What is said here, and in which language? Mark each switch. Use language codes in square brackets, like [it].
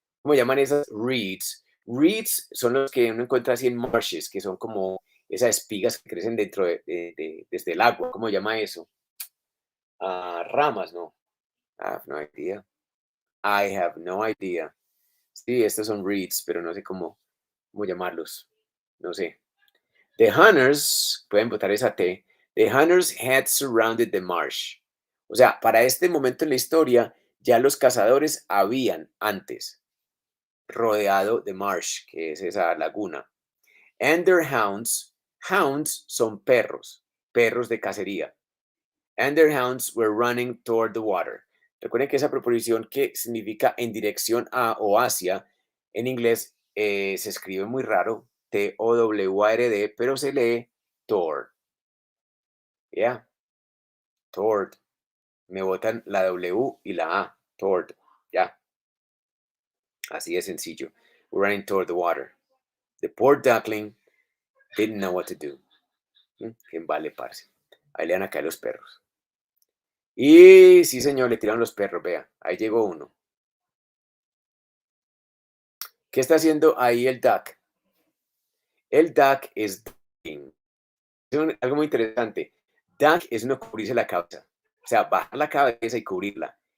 [es] Reeds. Reeds son los que uno encuentra así en marshes, que son como esas espigas que crecen dentro desde el agua. ¿Cómo se llama eso? Ramas, no. [en] I have no idea. I have no idea. [es] Sí, estos son reeds, pero no sé cómo llamarlos. No sé. [en] The hunters, [es] pueden botar esa T. [en] The hunters had surrounded the marsh. [es] O sea, para este momento en la historia, ya los cazadores habían antes rodeado [en] the marsh, [es] que es esa laguna. [en] And their hounds, [es] hounds son perros, perros de cacería. [en] And their hounds were running toward the water. [es] Recuerden que esa preposición que significa en dirección a o hacia, en inglés se escribe muy raro, Toward, pero se lee toward. [en] Yeah, [es] toward. Me botan la W y la A, toward. Ya, así de sencillo. [en] We're running toward the water. The poor duckling didn't know what to do. [es] Que vale, parce. Ahí le dan a caer los perros. Y sí, señor, le tiraron los perros, vea. Ahí llegó uno. ¿Qué está haciendo ahí el duck? El duck es ducking. Algo muy interesante. Duck es no cubrirse la cabeza. O sea, bajar la cabeza y cubrirla.